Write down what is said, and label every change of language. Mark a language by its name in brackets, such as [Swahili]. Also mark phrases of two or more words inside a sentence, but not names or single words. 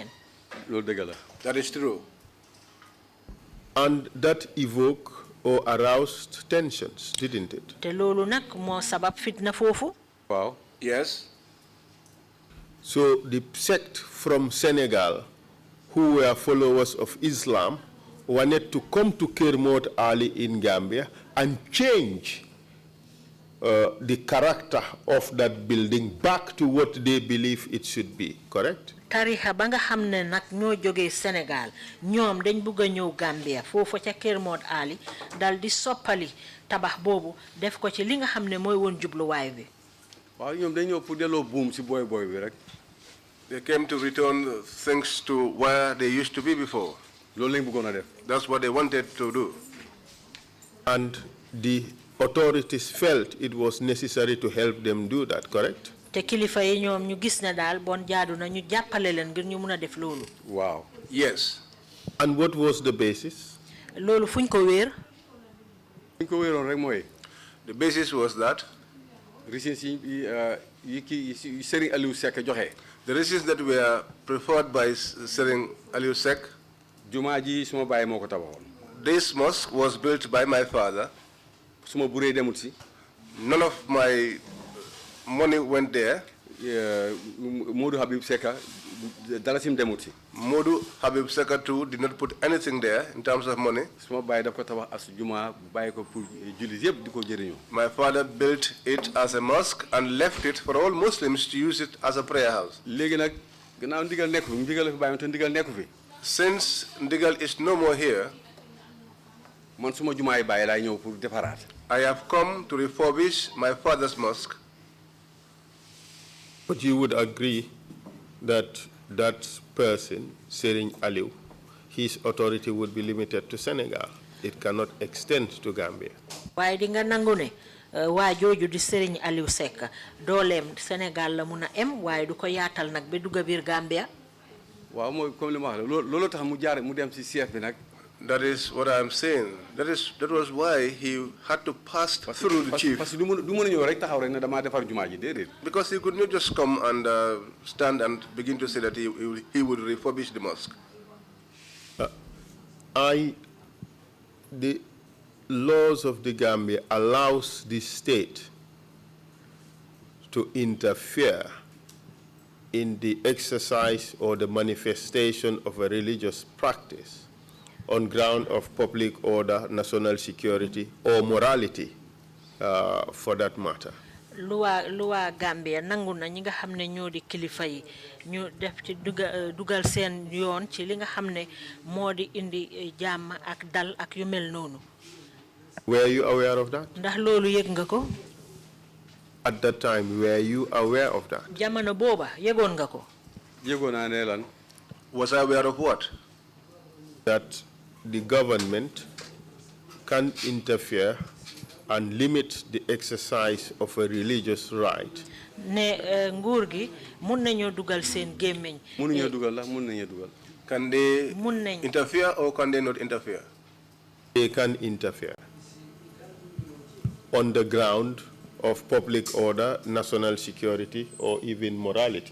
[Wolof] loolu dëgg la. [English] That is true. And that evoke or aroused tensions, didn't it? [Wolof] te loolu nag moo sabab fitna foofu. [English] Wow. Yes. So the sect from Senegal, who were followers of Islam, wanted to come to Kermot Ali in Gambia and change the character of that building back to what they believe it should be, correct? [Wolof] tarixa ba nga xam ne nag ñoo jógee Sénégal ñoom dañ bugg a ñëw Gambia foofu ca Kermot Ali dal di soppali tabax boobu def ko ci li nga xam ne mooy woon jubluwaay bi. waaw ñoom dañ ñëw pour delloo buum si boy bi rek. [English] They came to return things to where they used to be before. [Wolof] loolu lañ bëggoon a def. [English] That's what they wanted to do. And the authorities felt it was necessary to help them do that, correct? [Wolof] te kilifa yi ñoom ñu gis ne daal bon jaadu na ñu jàppale leen ngir ñu mun a def loolu. [English] Wow. Yes. And what was the basis? [Wolof] loolu fuñ ko wéer. fuñ ko wéeroon rek mooy. [English] The basis was that. [Wolof] reasons yi Serigne Aliou Seck joxe. [English] The reasons that were preferred by Serigne Aliou Seck. [Wolof] jumaa ji suma baay moo ko tabaxoon. [English] This mosque was built by my father. [Wolof] suma buree demut si. [English] None of my money went there. [Wolof] Modou Habib Seka dalasim demut si. [English] Modou Habib Seka too did not put anything there in terms of money. [Wolof] suma baay daf ko tabax as jumaa bàyyi ko pour jullit yëpp di ko jëriñoo. [English] My father built it as a mosque and left it for all Muslims to use it as a prayer house. [Wolof] léegi nag gannaaw ndigal nekku fi ndigal la fi bàyyi te ndigal nekku fi. [English] Since ndigal is no more here, [Wolof] man suma jumaa yi bàyyi laay ñëw pour defaraat. [English] I have come to refurbish my father's mosque. But you would agree that that person, Serigne Aliou, his authority would be limited to Senegal. It cannot extend to Gambia. [Wolof] waaye di nga nangu ne waa jooju di Serigne Aliou Seck dooleem Sénégal la mun a em waaye du ko yaatal nag ba dugg biir Gambia. waaw mooy comme li ma wax la loolu tax mu jaar mu dem si chef bi nag. [English] That is what I am saying. That was why he had to pass through the chief. [French] Parce que [Wolof] du mën a ñëw rek taxaw rek ne damaa defar jumaa ji déedéet. [English] Because he could not just come and stand and begin to say that he would refurbish the mosque. The laws of the Gambia allows the state to interfere in the exercise or the manifestation of a religious practice on ground of public order, national security, or morality, for that matter. [Wolof] luwa Gambia nangu na ñi nga xam ne ñoo di kilifa yi ñu def ci dugal seen yoon ci li nga xam ne moo di indi jàmm ak dal ak yu mel noonu. [English] Were you aware of that? [Wolof] ndax loolu yëg nga ko. [English] At that time, were you aware of that? [Wolof] jamono booba yëgoon nga ko. yëgoon naa ne lan. [English] Was I aware of what? That the government can interfere and limit the exercise of a religious right. [Wolof] ne nguur gi mun nañoo dugal seen gémmiñ. mun nañoo dugal la mun nañoo dugal. [English] Can they interfere or can they not interfere? They can interfere on the ground of public order, national security, or even morality.